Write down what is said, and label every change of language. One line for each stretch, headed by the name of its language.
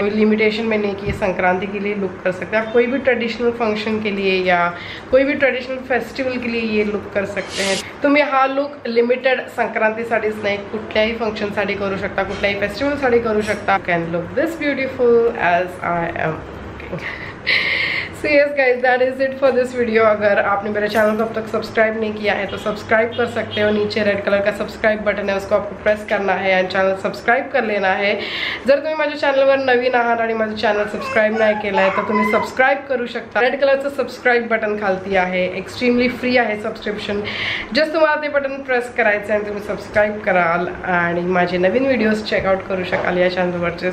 Hindi: कोई लिमिटेशन में नहीं कि ये संक्रांति के लिए लुक कर सकते हैं. आप कोई भी ट्रेडिशनल फंक्शन के लिए या कोई भी ट्रेडिशनल फेस्टिवल के लिए ये लुक कर सकते हैं.
Marathi: तुम्ही हा लुक लिमिटेड संक्रांतीसाठीच नाही, कुठल्याही फंक्शनसाठी करू शकता, कुठल्याही फेस्टिवलसाठी करू शकता.
English: Can look this beautiful as I am. So yes guys, that is it for this video.
Hindi: अगर आपने मेरे चैनल को अब तक सब्सक्राइब नहीं किया है तो सब्सक्राइब कर सकते हो. नीचे रेड कलर का सब्सक्राइब बटन है, उसको आपको प्रेस करना है
Marathi: आणि चॅनल
Hindi: सबस्क्राईब कर लेना है.
Marathi: जर तुम्ही माझ्या चॅनलवर नवीन आहात आणि माझं चॅनल सबस्क्राईब नाही केलं आहे तर तुम्ही सबस्क्राईब करू शकता. रेड कलरचं सबस्क्राईब बटन खालती आहे, एक्स्ट्रीमली फ्री आहे सबस्क्रिप्शन. जस्ट तुम्हाला ते बटन प्रेस करायचं आणि तुम्ही सबस्क्राईब कराल आणि माझे नवीन व्हिडिओज चेकआउट करू शकाल या चॅनलवरचे.